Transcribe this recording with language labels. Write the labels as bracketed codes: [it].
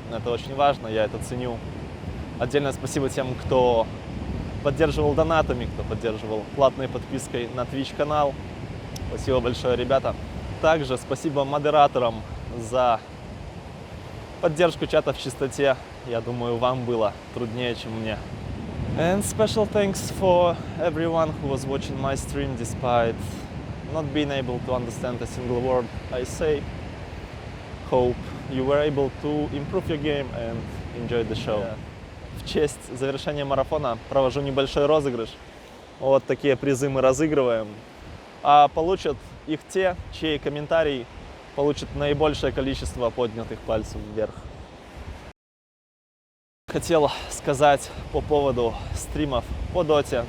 [ru] Это очень важно, я это ценю. Отдельное спасибо тем, кто поддерживал донатами, кто поддерживал платной подпиской на Twitch канал. Спасибо большое, ребята. Также спасибо модераторам за поддержку чата в чистоте. Я думаю, вам было труднее, чем мне. [en] And special thanks for everyone who was watching my stream despite not being able to understand a single word I say. Hope you were able to improve your game and enjoy the show. [ru] В честь завершения марафона провожу небольшой розыгрыш. Вот такие призы мы разыгрываем. А получат их те, чей комментарий получит наибольшее количество поднятых пальцев вверх. Хотел сказать по поводу стримов по доте.